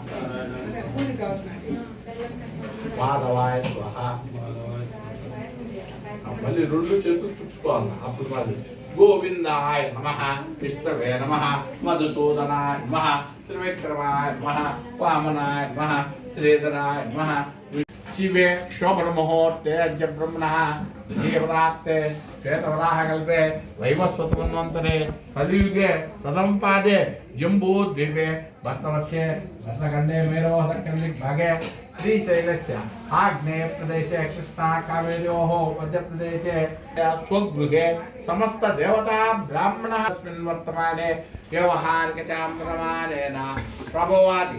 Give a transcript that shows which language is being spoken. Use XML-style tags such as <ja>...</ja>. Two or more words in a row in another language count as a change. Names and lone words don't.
<sa>మాధవాయ స్వహ.</sa> <te>మళ్ళీ రెండు చేతులు తుడుచుకోవాలి. అప్పుడు మళ్ళీ</te> <sa>గోవిందాయ నమః. విష్ణవే నమః. మధుసూదనాయ నమః. త్రివిక్రమాయ నమః. వామనాయ నమః. శ్రీధరాయ నమః. शिवे शोभन मुहूर्ते अद्य ब्रह्मणः देवरात्रे श्वेतवराह कल्पे वैवस्वतमन्वन्तरे कलियुगे प्रथम पादे जम्बूद्वीपे वर्तवर्षे वर्षखण्डे मेरोदक्षिणदिग्भागे श्रीशैलस्य आग्नेय प्रदेशे कृष्णा कावेर्योः मध्यप्रदेशे स्वगृहे समस्त देवता ब्राह्मणः अस्मिन् वर्तमाने व्यवहारिक चान्द्रमानेन प्रभवादि</sa>